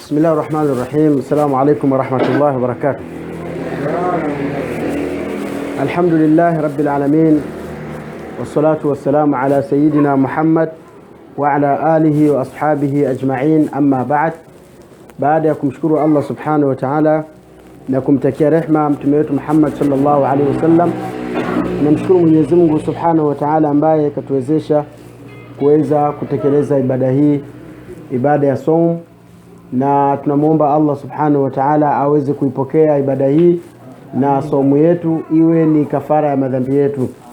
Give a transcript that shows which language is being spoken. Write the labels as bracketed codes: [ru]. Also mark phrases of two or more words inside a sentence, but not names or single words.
[ar] بسم الله الرحمن الرحيم. السلام عليكم ورحمة الله وبركاته. الحمد لله رب العالمين، والصلاة والسلام على سيدنا محمد وعلى آله وأصحابه أجمعين. أما بعد [sw] ya kumshukuru Allah [ar] سبحانه وتعالى [sw] na kumtakia rehma mtume wetu Muhammad [ar] صلى الله عليه وسلم, [sw] namshukuru Mwenyezi Mungu [ar] سبحانه وتعالى [sw] ambaye katuwezesha kuweza kutekeleza ibada hii, ibada ya saum, na tunamuomba Allah [ar] سبحانه وتعالى [sw] aweze kuipokea ibada hii na saumu yetu iwe ni kafara ya madhambi yetu.